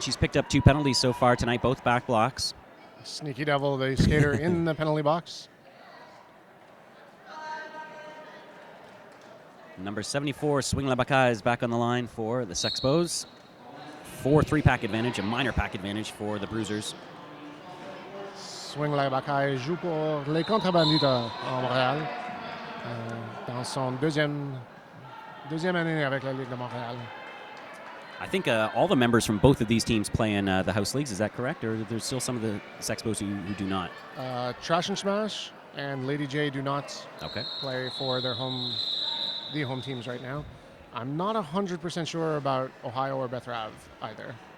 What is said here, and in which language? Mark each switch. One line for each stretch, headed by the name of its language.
English: She's picked up 2 penalties so far tonight, both back blocks. Sneaky Devil, the skater in the penalty box. Number 74, Swing La Baka, is back on the line for the Sexpos. 4 3-pack advantage, a minor pack advantage for the Bruisers.
French: Swing La Baka joue pour les Contrabandites à Montréal. Dans son deuxième année avec la Ligue de Montréal.
English: I think all the members from both of these teams play in the house leagues. Is that correct? Or there's still some of the Sexpos who do not? Trash and Smash and Lady J do not play for the home teams right now. I'm not 100% sure about Ohio or Beth Rav either.